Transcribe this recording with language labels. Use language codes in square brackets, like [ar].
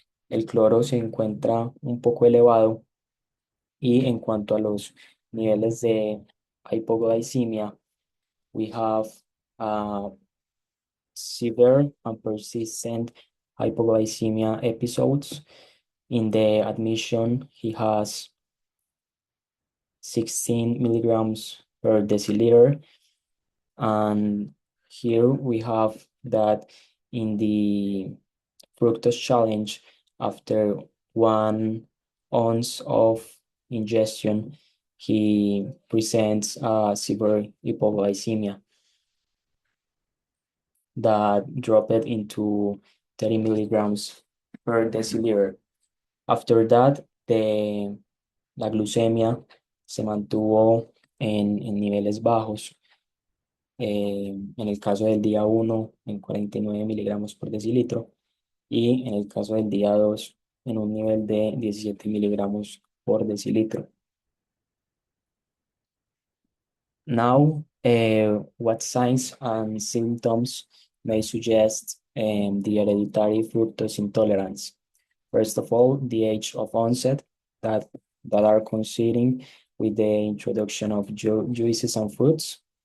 [es] El cloro se encuentra un poco elevado y en cuanto a los niveles de hypoglycemia, [en] we have severe and persistent hypoglycemia episodes. In the admission, he has 16 milligrams per deciliter. And here we have that in the fructose challenge, after 1 ounce of ingestion, he presents severe hypoglycemia. that dropped into 30 milligrams per deciliter. After that, [es] la glucemia se mantuvo en niveles bajos. En el caso del día 1 en 49 miligramos por decilitro y en el caso del día 2 en un nivel de 17 miligramos por decilitro. [en] Now, what signs and symptoms may suggest the hereditary fructose intolerance? First of all, the age of onset that are coinciding with the introduction of juices and fruits.